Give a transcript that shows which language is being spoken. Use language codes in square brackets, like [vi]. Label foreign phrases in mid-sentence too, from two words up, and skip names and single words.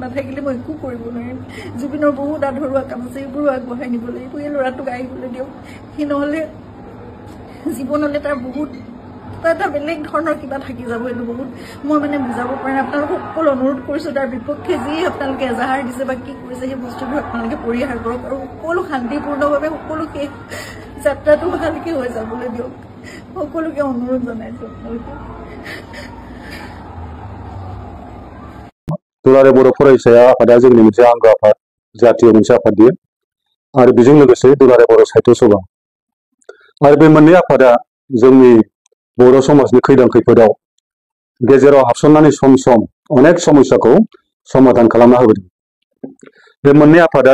[as] নাথাকিলে মই একো কৰিব নোৱাৰিম জুবিনৰ বহুত আধৰুৱা কাম আছে এইবোৰো আগবঢ়াই নিব লাগিব এই ল'ৰাটোক আহিবলৈ দিয়ক সি নহ'লে জীৱনলৈ তাৰ বহুত এটা বেলেগ ধৰণৰ কিবা থাকি যাব এইটো বহুত মই মানে বুজাব পৰা নাই আপোনালোকক সকলো অনুৰোধ কৰিছোঁ তাৰ বিপক্ষে যি আপোনালোকে এজাহাৰ দিছে বা কি কৰিছে সেই বস্তুবোৰ আপোনালোকে পৰিহাৰ কৰক আৰু সকলো শান্তিপূৰ্ণভাৱে সকলো শেষ যাত্ৰাটো ভালকৈ হৈ যাবলৈ দিয়ক সকলোকে অনুৰোধ জনাইছোঁ আপোনালোকে [brx] दुलाराय बर' फरायसाया आफादा जोंनि मोनसे आंगो आफाद जातीय मोनसे आफाद बियो आरो बेजों लोगोसे दुलाराय बर' साहित्य सभा आरो बे मोननै आफादा जोंनि बर' समाजनि खैदां खैफोदाव गेजेराव हाबसननानै सम सम अनेक समस्याखौ समाधान खालामना होबोदों बे मोननै आफादा